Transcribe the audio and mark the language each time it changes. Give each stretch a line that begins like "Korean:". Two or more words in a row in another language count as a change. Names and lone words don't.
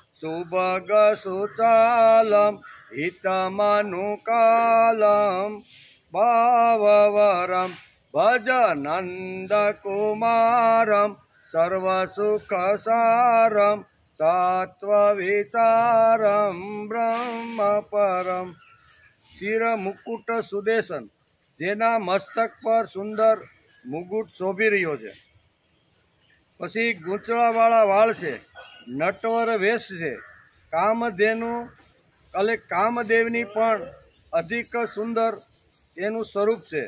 Sanskrit: सुभगसुचालं हितमनुकालं भाववरं भज नन्दकुमारं सर्वसुखसारं तत्वविचारं ब्रह्मपरम।
Gujarati: શિર મુકુટ સુદેશન, જેના મસ્તક પર સુંદર મુગુટ શોભી રહ્યો છે. પછી ગૂંચળાવાળા વાળ છે, નટવર વેશ છે, કામધેનુ એટલે કામદેવની પણ અધિક સુંદર એનું સ્વરૂપ છે.